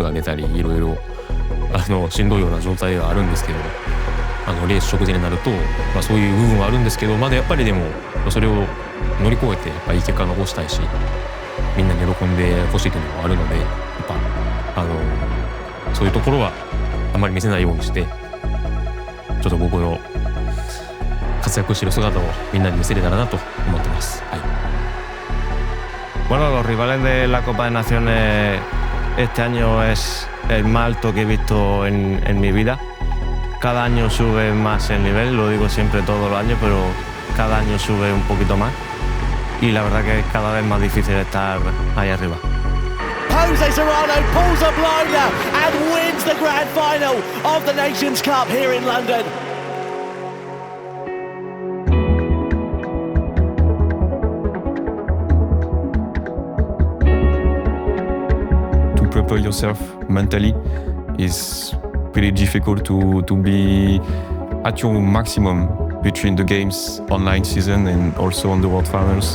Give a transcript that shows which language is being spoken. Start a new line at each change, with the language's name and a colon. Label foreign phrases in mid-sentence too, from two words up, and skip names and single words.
Japanese: が出たりいろいろしんどいような状態があるんですけど、レース直前になると、そういう部分はあるんですけど、まだやっぱりでもそれを乗り越えていい結果を残したいし、みんなに喜んでほしいというのもあるので、やっぱそういうところはあまり見せないようにして、ちょっと僕の活躍している姿をみんなに見せれたらなと思ってます。はい。
Spanish: Bueno, los rivales de la Copa de Naciones este año es el más alto que he visto en mi vida. Cada año sube más el nivel, lo digo siempre todos los años, pero cada año sube un poquito más. Y la verdad que es cada vez más difícil estar ahí arriba.
English: Jose Serrano pulls a blinder and wins the grand final of the Nations Cup here in London. To prepare yourself mentally is pretty difficult to be at your maximum between the games online season and also on the World Finals.